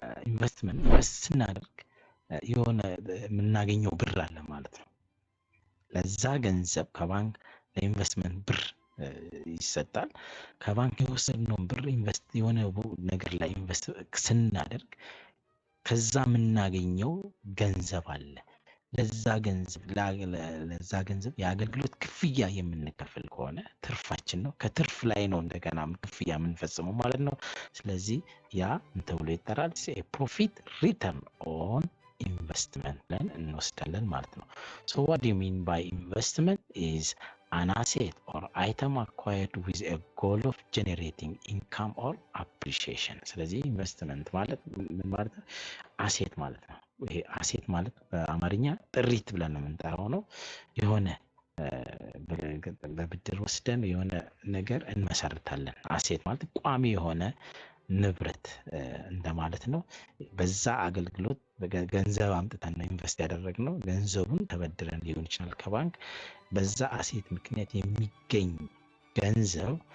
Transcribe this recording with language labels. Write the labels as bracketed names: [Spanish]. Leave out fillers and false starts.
[Amharic] ኢንቨስት ስናደርግ የሆነ የምናገኘው ብር አለ ማለት ነው። ለዛ ገንዘብ ከባንክ ለኢንቨስትመንት ብር ይሰጣል። ከባንክ የወሰድነውን ብር ኢንቨስት የሆነ ነገር ላይ ኢንቨስት ስናደርግ ከዛ የምናገኘው ገንዘብ አለ። ለዛ ገንዘብ የአገልግሎት ክፍያ የምንከፍል ከሆነ ትርፋችን ነው። ከትርፍ ላይ ነው እንደገና ክፍያ የምንፈጽመው ማለት ነው። ስለዚህ ያ ምን ተብሎ ይጠራል? ፕሮፊት ሪተርን ኦን ኢንቨስትመንት ብለን እንወስዳለን ማለት ነው። [English] So what do you mean by investment is an asset or item acquired with a goal of generating income or appreciation። [Amharic] ስለዚህ ኢንቨስትመንት ማለት ምን ማለት ነው? አሴት ማለት ነው። ይሄ አሴት ማለት በአማርኛ ጥሪት ብለን ነው የምንጠራው ነው። የሆነ በብድር ወስደን የሆነ ነገር እንመሰርታለን። አሴት ማለት ቋሚ የሆነ ንብረት እንደማለት ነው። በዛ አገልግሎት ገንዘብ አምጥተን ነው ኢንቨስት ያደረግነው። ገንዘቡን ተበድረን ሊሆን ይችላል ከባንክ። በዛ አሴት ምክንያት የሚገኝ ገንዘብ